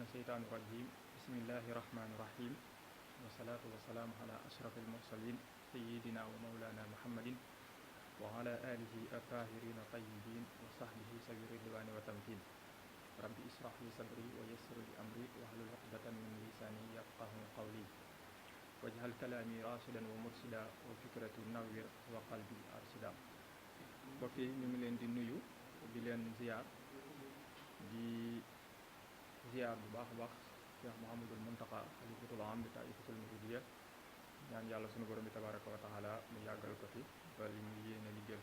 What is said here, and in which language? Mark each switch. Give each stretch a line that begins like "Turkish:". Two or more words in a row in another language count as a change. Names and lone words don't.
Arabic: الشيطان الرجيم بسم الله الرحمن الرحيم والصلاة والسلام على أشرف المرسلين سيدنا ومولانا محمد وعلى آله الطاهرين الطيبين وصحبه سبيل الرضوان والتمكين رب اشرح لي صدري ويسر لي أمري واحلل عقدة من لساني يفقهوا قولي واجعل كلامي راشدا ومرشدا وفكرتي نوّر وقلبي أرشدا
Wolof: mbokk yi ñu ngi leen di nuyu di leen ziar bu baax a baax Cheikh Mouhamadul Mountakha
Arabic: خليفة العام لل طائفة المريدية
Wolof: ñaan yàlla sunu borom bi
Arabic: تبارك وتعالى
Wolof: mu yàggal ko fi ba li mu yéene liggéeyal